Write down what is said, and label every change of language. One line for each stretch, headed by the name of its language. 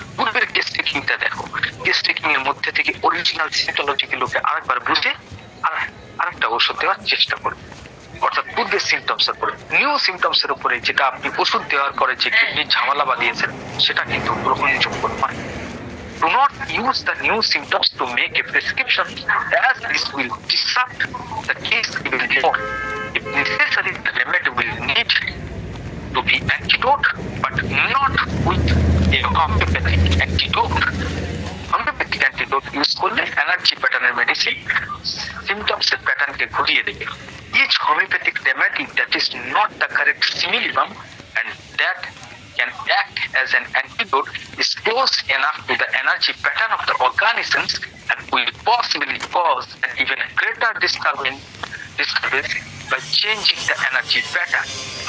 Bangla: পূর্বের কেস টেকিংটা দেখো, case taking এর মধ্যে থেকে অরিজিনাল সিমটোলজি গুলোকে আরেকবার বুঝে আরেকটা ওষুধ দেওয়ার চেষ্টা করবে। অর্থাৎ পূর্বের সিমটমস এর উপরে নিউ সিমটমস এর উপরে যেটা আপনি ওষুধ দেওয়ার পরে যে কিডনির ঝামেলা বাঁধিয়েছেন সেটা কিন্তু গ্রহণযোগ্য নয়।
English: Do not use the new symptoms to make a prescription, as this will disrupt the case even more. If necessary, the remedy will need to be antidote, but not with a homeopathic antidote.
Bangla: Homeopathic antidote use করলে energy প্যাটার্নের medicine symptoms এর প্যাটার্নকে ঘুরিয়ে দেবে।
English: Each homeopathic remedy that is not the correct similibum and that can act as an antidote is close enough to the energy pattern of the organisms and will possibly cause an even greater disturbance by changing the energy pattern.